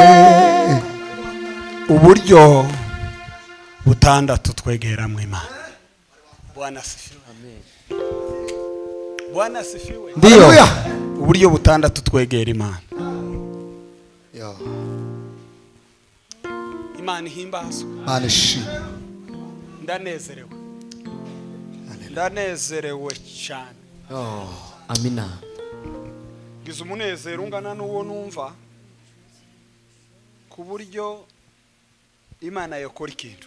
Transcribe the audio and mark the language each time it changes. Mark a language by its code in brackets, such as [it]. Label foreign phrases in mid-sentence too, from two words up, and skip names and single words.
[rw] uburyo butandatu twegera mu Imana. [sw] Bwana asifiwe. Amen. Bwana asifiwe. Ndio. [rw] Uburyo butandatu twegera Imana. Yo. Imana ihimbazwe. Mana ishimwe. Ndanezerewe. Ndanezerewe cyane. Oh, amina. Gize umunezero ungana n'uwo numva ku buryo Imana yakora ikintu.